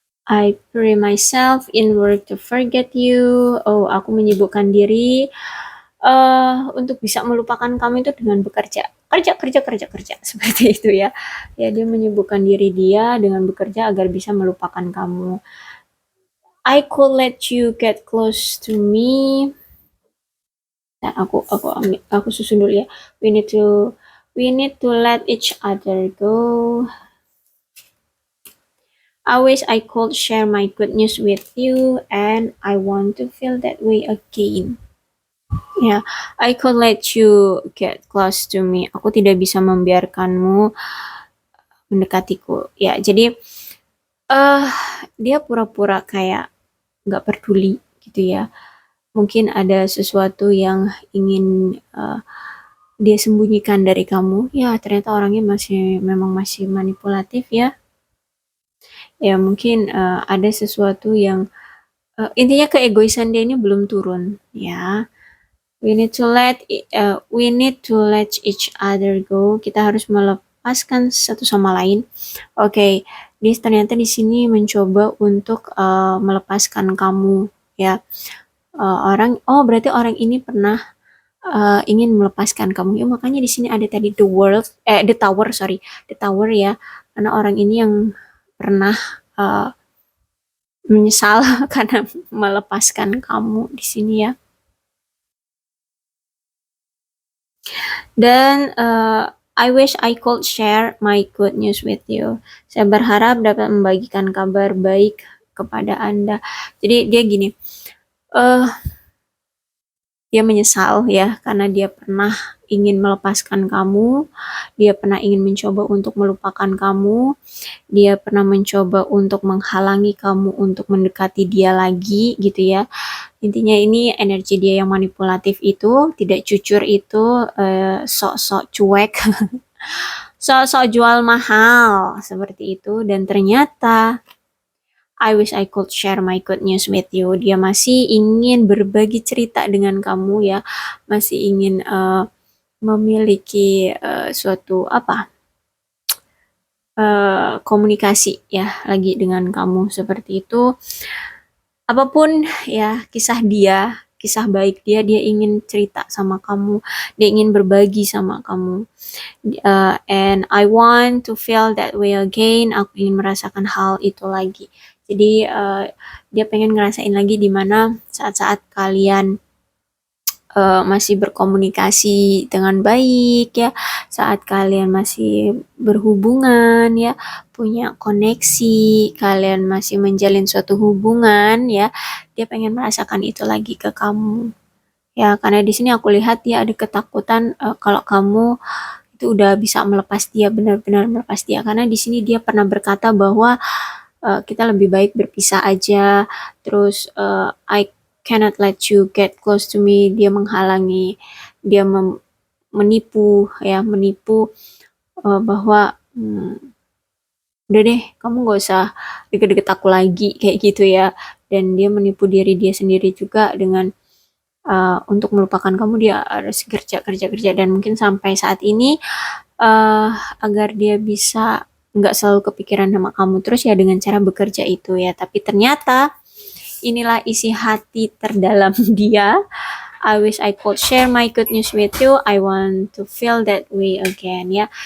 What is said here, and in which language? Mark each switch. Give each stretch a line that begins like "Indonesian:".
English: I pray myself in work to forget you.
Indonesian: Oh, aku menyibukkan diri untuk bisa melupakan kamu itu dengan bekerja. Kerja, kerja, kerja, kerja. Seperti itu ya. Ya, dia menyibukkan diri dia dengan bekerja agar bisa melupakan kamu.
English: I could let you get close to me.
Indonesian: Nah, aku susun dulu ya.
English: We need to We need to let each other go. I wish I could share my good news with you, and I want to feel that way again. Ya, I could let you get close to me.
Indonesian: Aku tidak bisa membiarkanmu mendekatiku. Ya, jadi eh dia pura-pura kayak nggak peduli gitu ya. Mungkin ada sesuatu yang ingin dia sembunyikan dari kamu. Ya, ternyata orangnya memang masih manipulatif ya. Ya, mungkin ada sesuatu yang intinya keegoisan dia ini belum turun ya.
English: We need to let each other go.
Indonesian: Kita harus melepaskan satu sama lain. Oke, dia ternyata di sini mencoba untuk melepaskan kamu ya. Berarti orang ini pernah ingin melepaskan kamu. Ya, makanya di sini ada tadi the tower, sorry, the tower ya. Karena orang ini yang pernah menyesal karena melepaskan kamu di sini ya.
English: Dan I wish I could share my good news with you.
Indonesian: Saya berharap dapat membagikan kabar baik kepada Anda. Jadi dia gini, dia menyesal ya karena dia pernah ingin melepaskan kamu, dia pernah ingin mencoba untuk melupakan kamu, dia pernah mencoba untuk menghalangi kamu untuk mendekati dia lagi gitu ya. Intinya ini energi dia yang manipulatif itu, tidak jujur itu, sok-sok cuek, sok-sok jual mahal seperti itu. Dan ternyata
English: I wish I could share my good news with you.
Indonesian: Dia masih ingin berbagi cerita dengan kamu ya, masih ingin memiliki suatu komunikasi ya lagi dengan kamu seperti itu. Apapun ya kisah baik dia ingin cerita sama kamu, dia ingin berbagi sama kamu.
English: And I want to feel that way again.
Indonesian: Aku ingin merasakan hal itu lagi. Jadi dia pengen ngerasain lagi di mana saat-saat kalian masih berkomunikasi dengan baik ya, saat kalian masih berhubungan ya, punya koneksi, kalian masih menjalin suatu hubungan ya, dia pengen merasakan itu lagi ke kamu ya. Karena di sini aku lihat dia ada ketakutan kalau kamu itu udah bisa melepas dia, benar-benar melepas dia. Karena di sini dia pernah berkata bahwa kita lebih baik berpisah aja.
English: Terus I cannot let you get close to me.
Indonesian: Dia menghalangi, dia menipu ya, bahwa udah deh, kamu gak usah deket-deket aku lagi kayak gitu ya. Dan dia menipu diri dia sendiri juga dengan untuk melupakan kamu dia harus kerja dan mungkin sampai saat ini agar dia bisa nggak selalu kepikiran sama kamu terus ya dengan cara bekerja itu ya. Tapi ternyata inilah isi hati terdalam dia.
English: I wish I could share my good news with you. I want to feel that way again ya.